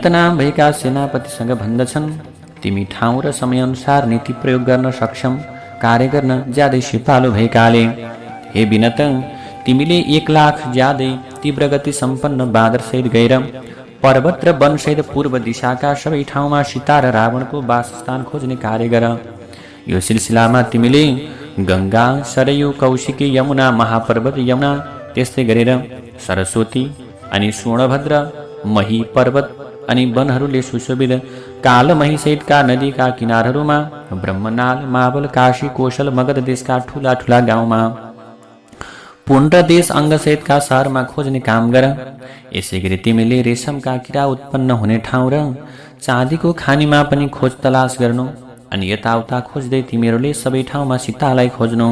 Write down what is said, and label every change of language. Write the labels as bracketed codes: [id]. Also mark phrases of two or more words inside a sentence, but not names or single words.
[ne] नाम भएका सेनापतिसँग भन्दछन्, तिमी ठाउँ र समयअनुसार नीति प्रयोग गर्न सक्षम, कार्य गर्न ज्यादै सिपालु भएकाले हे विनत, तिमीले 1,00,000 ज्यादै तीव्र गति सम्पन्न बाँदर सहित गएर पर्वत र वन सहित पूर्व दिशाका सबै ठाउँमा सीता र रावणको वासस्थान खोज्ने कार्य गर। यो सिलसिलामा तिमीले गङ्गा, सरयू, कौशिकी, यमुना, महापर्वत यमुना, त्यस्तै गरेर सरस्वती अनि स्वर्णभद्र, मही पर्वत अनि वनहरूले सुशोभित कालमही सहितका नदीका किनारहरूमा, ब्रह्मनाल, मावल, काशी, कौशल, मगध देशका ठूला ठूला गाउँमा, पुण्ड देश अङ्गसहितका सहरमा खोज्ने काम गर। यसै गरी तिमीले रेशमका किरा उत्पन्न हुने ठाउँ र चाँदीको खानीमा पनि खोज तलास गर्नु अनि यताउता खोज्दै तिमीहरूले सबै ठाउँमा सीतालाई खोज्नु।